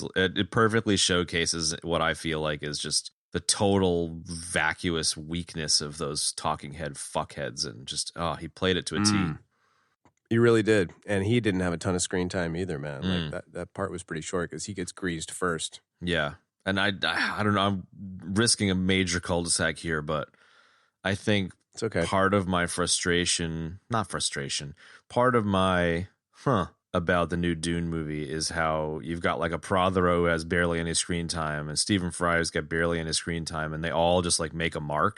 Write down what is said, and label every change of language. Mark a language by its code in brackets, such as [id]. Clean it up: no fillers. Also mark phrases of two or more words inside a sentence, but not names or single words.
[en] It perfectly showcases what I feel like is just the total vacuous weakness of those talking head fuckheads, and just he played it to a T. He really did, and he didn't have a ton of screen time either, man. Like that part was pretty short because he gets greased first. Yeah, and I don't know. I'm risking a major cul-de-sac here, but I think It's okay. part of my part of my about the new Dune movie is how you've got like a Prothero who has barely any screen time and Stephen Fry's got barely any screen time, and they all just like make a mark.